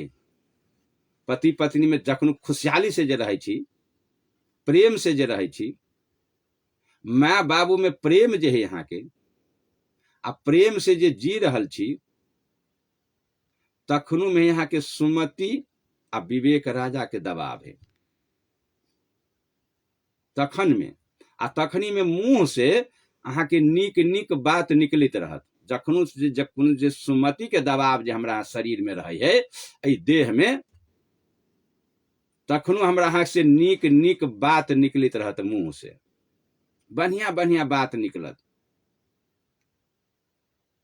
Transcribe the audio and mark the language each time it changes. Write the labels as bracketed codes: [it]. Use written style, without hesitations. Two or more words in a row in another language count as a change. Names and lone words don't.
[mai] पति पत्नी में जखनो खुशहाली से जे रहे छी, प्रेम से जे रहे छी, माँ बाबू में प्रेम जे है यहाँ के आ प्रेम से जे जी रहल छी, तखनो में यहाँ के सुमति आ विवेक राजा के दबाव है। तखन में आ तखनी में मुंह से अहाँ के नीक नीक बात निकलित रहत। जखनो जे सुमति के दबाव जे हमरा शरीर में रहे है ए देह में, तखनो हमरा अहाँ से नीक नीक बात निकलित रहत मुंह से, बढ़िया बढ़िया बात निकलत।